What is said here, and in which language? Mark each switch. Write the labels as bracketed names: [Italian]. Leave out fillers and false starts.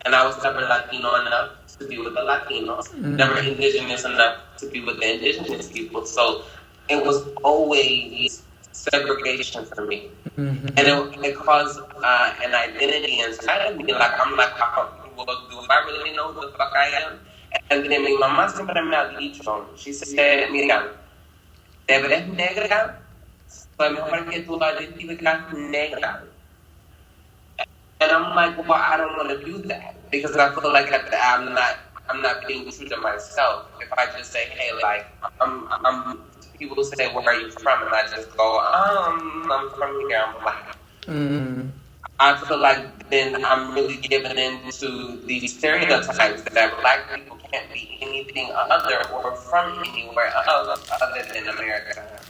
[English] And I was never Latino enough to be with the Latinos. Never indigenous enough to be with the indigenous people. So it was always segregation for me. And it caused an identity inside of me. Like, I'm like, well, do I really know who the fuck I am? And then [Spanish] mi mamá siempre me ha dicho, [English] she said, [Spanish] mira, te ves negra, pues mejor que tú la identificas negra. [English] And I'm like, well, I don't want to do that because I feel like I'm not being true to myself. If I just say, hey, like, I'm people say, where are you from? And I just go, I'm from here, I'm black. I feel like then I'm really giving into these stereotypes that black people can't be anything other or from anywhere else other than America.